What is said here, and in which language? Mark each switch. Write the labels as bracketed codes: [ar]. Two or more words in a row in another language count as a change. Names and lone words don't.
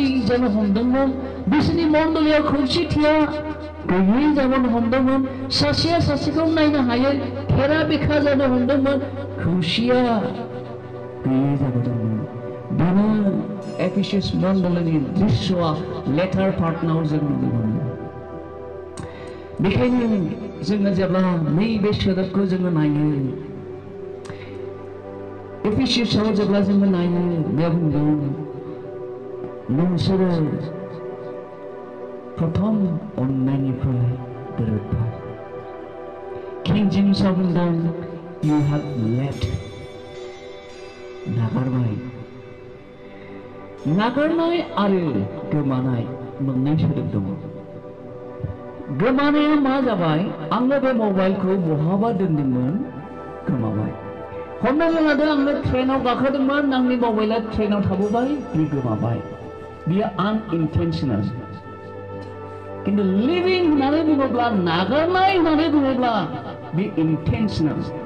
[brx] जानो हमदोंमोन बिसोरनि मण्डलीयाव खौसेथिया गैयै जाबोनो हमदोंमोन सासेया सासेखौ नायनो हायै खेरा बेखा जानो हमदोंमोन खौसेया गैयै जाबोदोंमोन बेनो एफिसास मण्डलीनि दृश्यआ लेटार पार्टनाव जों नुनो मोनो बेखायनो जोङो जेब्ला नैबे सोदोबखौ जोङो नायो एफिसासाव जेब्ला जोङो नायो बेयाव बुंदों नोंसोरो प्रथम अननायनिफ्राय दोरोदबाय किं जेम्सआ बुंदों [en] you have left [brx] नागारबाय नागारनाय आरो गोमानाय मोननै सोदोब दङ गोमानाया मा जाबाय आङो बे मबाइलखौ बहाबा दोनदोंमोन गोमाबाय हमनानै लादो आङो ट्रेनाव गाखोदोंमोन आंनि मबाइला ट्रेनाव थाबोबाय बे गोमाबाय बियो आनइन्टेन्शनेल किन्तु लिभिं होननानै बुङोब्ला नागारनाय होननानै बुङोब्ला बे इन्टेन्शनेल